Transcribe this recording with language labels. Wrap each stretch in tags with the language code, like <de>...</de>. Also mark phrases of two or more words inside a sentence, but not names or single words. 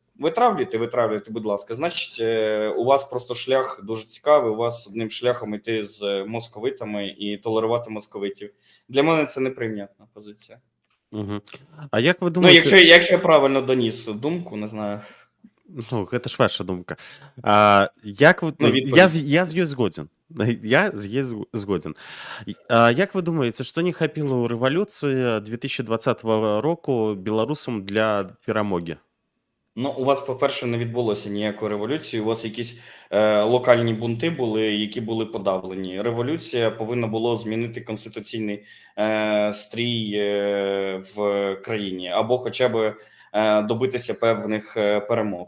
<uk>Витравлюйте, будь ласка. Значить, у вас просто шлях дуже цікавий, у вас одним шляхом йти з московитами і толерувати московитів. Для мене це неприйнятна позиція. Угу. А як ви думаєте... Ну, якщо я правильно доніс думку, не знаю. Ну, це ж ваша думка. Як ви... Я з ёй згоден. Я з ёй згоден. Як ви думаєте,</uk> <be>що не хапіло у рэвалюцыі 2020 року беларусам для перамогі?</be> <uk>Ну, у вас, по-перше, не відбулося ніякої революції. У вас якісь локальні бунти були, які були подавлені. Революція повинна було змінити конституційний стрій в країні, або хоча б добитися певних перемог.</uk>